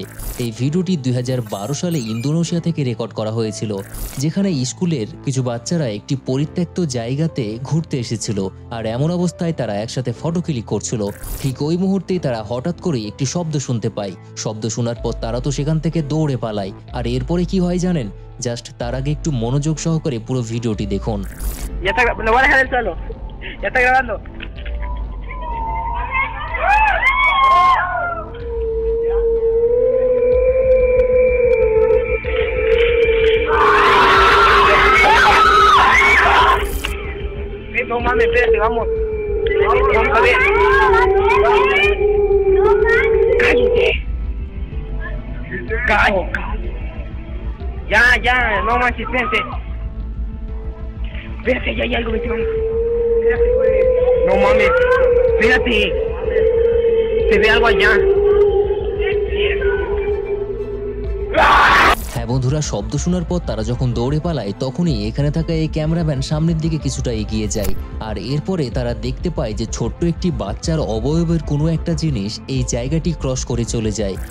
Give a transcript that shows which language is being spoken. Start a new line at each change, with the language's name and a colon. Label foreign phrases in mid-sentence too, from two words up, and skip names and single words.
Bangla: এই ভিডিওটি 2012 সালে ইন্দোনেশিয়া থেকে রেকর্ড করা হয়েছিল, যেখানে স্কুলের কিছু বাচ্চারা একটি পরিত্যক্ত জায়গাতে ঘুরতে এসেছিল আর এমন অবস্থায় তারা একসাথে ফটো ক্লিক করছিল। ঠিক ওই মুহূর্তেই তারা হঠাৎ করে একটি শব্দ শুনতে পায়। শব্দ শোনার পর তারা তো সেখান থেকে দৌড়ে পালায়। আর এরপরে কি হয় জানেন? জাস্ট তার আগে একটু মনোযোগ সহকারে পুরো ভিডিওটি দেখুন।
Spanish: Ya está, lo voy a dejar en el suelo. Ya está grabando. No mames, espérate, vamos. Vamos a ver. Cállate. Cállate. Ya, no manches, espérate. Espérate, ya hay algo, vete, vamos. No mames, espérate. Se ve algo allá.
Bangla: হ্যাঁ বন্ধুরা, শব্দ শোনার পর তারা যখন দৌড়ে পালায় তখনই এখানে থাকা এই ক্যামেরাম্যান সামনের দিকে কিছুটা এগিয়ে যায় আর এরপরে তারা দেখতে পায় যে ছোট্ট একটি বাচ্চার অবয়বের কোনো একটা জিনিস এই জায়গাটি ক্রস করে চলে যায়।